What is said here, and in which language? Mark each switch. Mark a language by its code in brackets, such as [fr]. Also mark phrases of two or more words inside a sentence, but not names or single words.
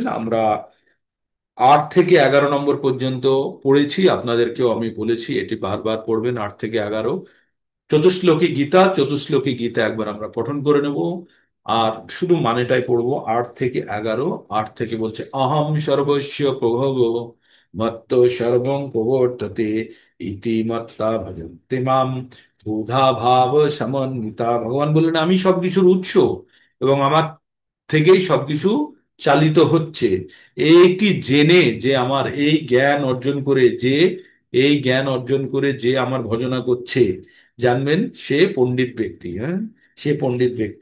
[bn] আমরা 8 থেকে 11 নম্বর পর্যন্ত পড়েছি, আপনাদেরকেও আমি বলেছি এটি বারবার পড়বেন। 8 থেকে 11 চতুশ্লোকী গীতা। চতুশ্লোকী গীতা একবার আমরা পঠন করে নেব, আর শুধু মানেটাই পড়বো। 8 থেকে 11। 8 থেকে বলছে, [sa] অহম সর্বস্য প্রভব মত্ত সর্বং প্রবর্ততে ইতি মত্তা ভজন্তে মাম বুধা ভাব সমন্বিতা। [bn] ভগবান বললেন, আমি সবকিছুর উৎস এবং আমার থেকেই সবকিছু চালিত হচ্ছে। এইটি জেনে, যে আমার এই জ্ঞান অর্জন করে, যে এই জ্ঞান অর্জন করে যে আমার ভজনা করছে, জানবেন সে পণ্ডিত ব্যক্তি। হ্যাঁ, সে পণ্ডিত ব্যক্তি।